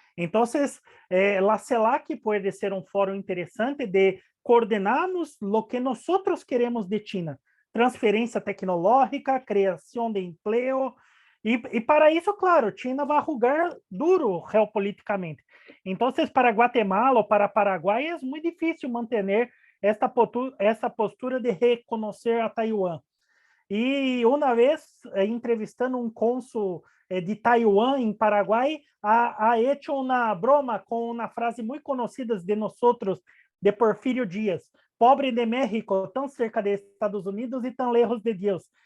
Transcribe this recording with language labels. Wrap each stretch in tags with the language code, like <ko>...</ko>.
<pt>Então, a CELAC pode ser um fórum interessante de coordenarmos o que nós queremos de China, transferência tecnológica, criação de emprego, e para isso, claro, China vai jogar duro geopoliticamente.</pt> <es>Entonces, para Guatemala o para Paraguay es muy difícil mantener esta postura de reconocer a Taiwán.</es> <pt>E uma vez, entrevistando um cônsul de Taiwán, em Paraguai,</pt> <es>ha hecho</es> <pt>uma broma com uma frase muito conhecida de nós, de Porfirio Díaz: pobre de México,</pt> <es>tão cerca</es> <pt>de Estados Unidos e tão</pt> <es>lejos</es> <pt>de Deus.</pt>